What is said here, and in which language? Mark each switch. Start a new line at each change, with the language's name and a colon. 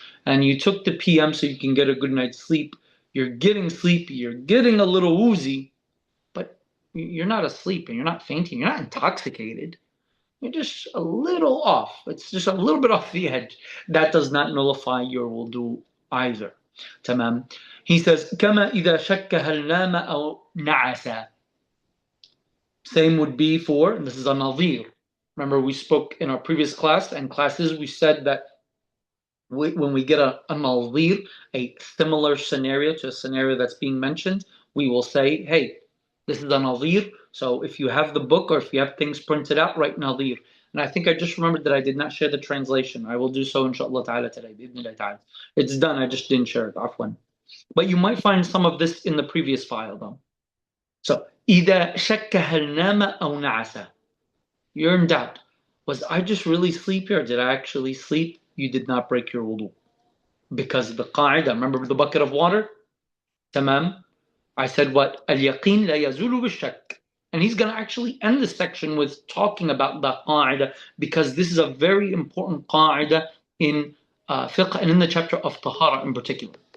English: And you took the PM so you can get a good night's sleep. You're getting sleepy. You're getting a little woozy, but you're not asleep and you're not fainting. You're not intoxicated. You're just a little off. It's just a little bit off the edge. That does not nullify your wudu either.
Arabic: Tamam.
English: He says,
Arabic: كما إذا شك هل نام أو نعس.
English: Same would be for, and this is a nadhir. Remember, we spoke in our previous class and classes, we said that when we get a nadhir, a similar scenario to a scenario that's being mentioned, we will say, hey, this is a nadhir. So if you have the book or if you have things printed out, write nadhir. And I think I just remembered that I did not share the translation. I will do so inshallah ta'ala today. It's done, I just didn't share it. Afwan. But you might find some of this in the previous file though.
Arabic: So, إذا شك هل نام أو نعس.
English: You're in doubt. Was I just really sleepy or did I actually sleep? You did not break your wudu. Because the qaida, remember the bucket of water? Tamam. I said what?
Arabic: Al-yaqeen la yazulu bishak.
English: And he's going to actually end this section with talking about the qaida because this is a very important qaida in fiqh and in the chapter of tahara in particular.